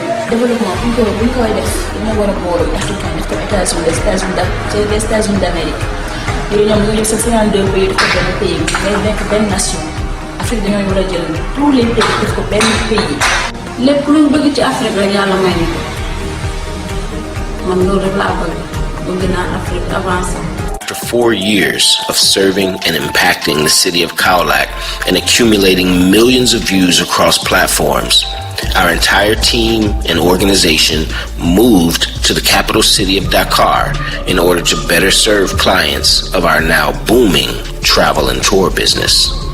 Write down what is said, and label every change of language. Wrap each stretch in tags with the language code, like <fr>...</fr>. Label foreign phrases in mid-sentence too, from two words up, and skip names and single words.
<wo>développement buñ koy def dina war a boole africain def ko les États-Unis d'Amérique yooyu ñoom ñu ngi sa 52 pays def ko benn pays ngay nekk benn nation. Afrique dañoo war a jël</wo> <fr>tous les pays</fr> <wo>def ko benn pays. lépp luñ bëgg ci Afrique rek yàlla may ñu ko man loolu rek laa bëgg naa Afrique avancé.</wo> <en>After 4 years of serving and impacting the city of Cowlack and accumulating millions of views across platforms, our entire team and organization moved to the capital city of Dakar in order to better serve clients of our now booming travel and tour business.</en>